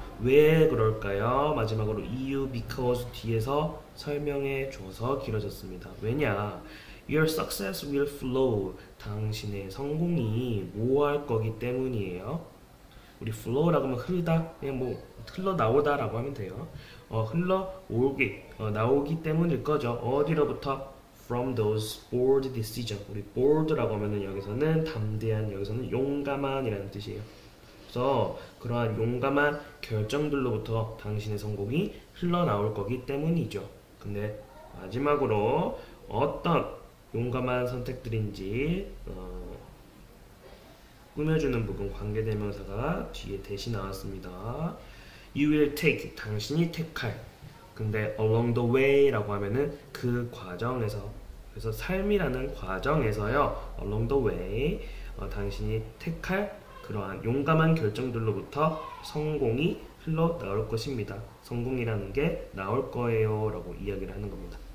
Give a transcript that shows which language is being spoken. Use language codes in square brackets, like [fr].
[ko] 왜 그럴까요? 마지막으로 이유, because 뒤에서 설명해 줘서 길어졌습니다. 왜냐? [en] Your success will flow. [ko] 당신의 성공이 뭐 할 거기 때문이에요. 우리 flow라고 하면 흐르다, 그냥 뭐 흘러나오다 라고 하면 돼요. 흘러오기, 나오기 때문일 거죠. 어디로부터? [en] From those bold decisions. [ko] 우리 bold라고 하면은 여기서는 담대한, 여기서는 용감한 이라는 뜻이에요. 그래서 그러한 용감한 결정들로부터 당신의 성공이 흘러나올 거기 때문이죠. 근데 마지막으로 어떤 용감한 선택들인지 꾸며주는 부분 관계대명사가 뒤에 대신 나왔습니다. [en] You will take, [ko] 당신이 택할. 근데 [en] along the way [ko] 라고 하면은 그 과정에서, 그래서 삶이라는 과정에서요, along the way, 당신이 택할 그러한 용감한 결정들로부터 성공이 흘러나올 것입니다. 성공이라는 게 나올 거예요 라고 이야기를 하는 겁니다.